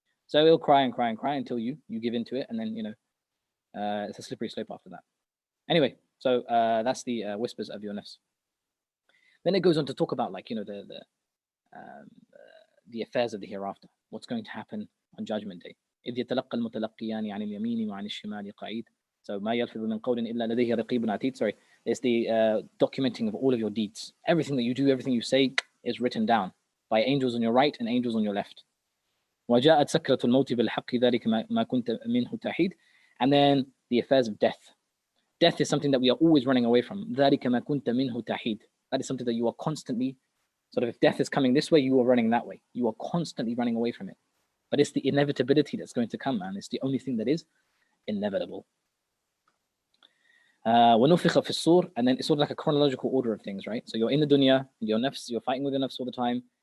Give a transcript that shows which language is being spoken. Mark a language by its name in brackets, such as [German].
[English] So it'll cry and cry and cry until you give into it, and then it's a slippery slope after that. Anyway, so that's the whispers of your nafs. Then it goes on to talk about the affairs of the hereafter. What's going to happen on Judgment Day? [Arabic] إذ يتلقى المتلقيان عن اليمين وعن الشمال قعيد. So ما يلفظ من قول إلا لديه رقيب عتيد. [English] Sorry, it's the documenting of all of your deeds. Everything that you do, everything you say is written down by angels on your right and angels on your left. [Arabic] وجاءت سكرة الموت بالحق ذلك ما كنت منه تحيد. [English] And then the affairs of death. Death is something that we are always running away from. [Arabic] ذلك ما كنت منه تحيد. [English] That is something that you are constantly, sort of, if death is coming this way, you are running that way. You are constantly running away from it. But it's the inevitability that's going to come, man. It's the only thing that is inevitable. [Arabic] وَنُفِخَ فِي الصُّورِ, [English] and then it's sort of like a chronological order of things, right? So you're in the dunya, your nafs, you're fighting with your nafs all the time.